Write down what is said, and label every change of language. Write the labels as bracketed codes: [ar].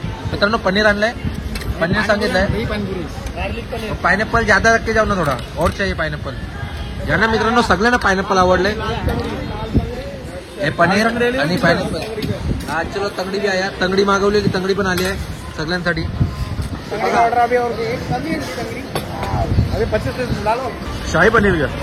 [mr] मित्रांनो, पनीर आणलंय, पनीर सांगितलंय. [hi] पायनॅपल ज्यादा रख के जाऊ ना, थोडा और चाहिए पायनॅपल. [mr] ज्यांना मित्रांनो सगळ्यांना पायनॅपल आवडलंय. हे पनीर आणि पायनॅपल. हा [hi] चलो, [mr] तंगडी बी आहे. तंगडी मागवली, तंगडी पण आली आहे सगळ्यांसाठी. शाही पनीर का?